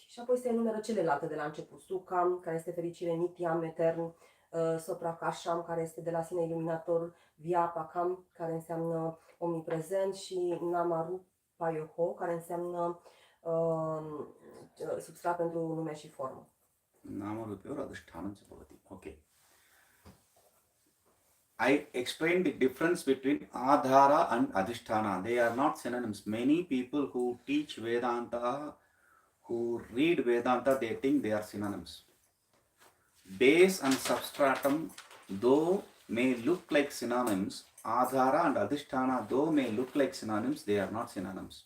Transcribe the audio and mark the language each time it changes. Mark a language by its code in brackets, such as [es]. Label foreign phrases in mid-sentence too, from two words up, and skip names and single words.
[ro] Și apoi se enumeră celelalte de la început. Sukham, care este fericire, Nityam, etern, Swaprakasham, care este de la sine iluminator, Vyapakam, care înseamnă omniprezent și Namarupayoho, care înseamnă substrat pentru nume și formă. [sa] नामरूपयोः अधिष्ठानं च भवति. [en] Okay. I explained the difference between Adhara and Adhisthana. They are not synonyms. Many people who teach Vedanta, who read Vedanta, they think they are synonyms. Base and substratum, though may look like synonyms, Adhara and Adhisthana, though may look like synonyms, they are not synonyms.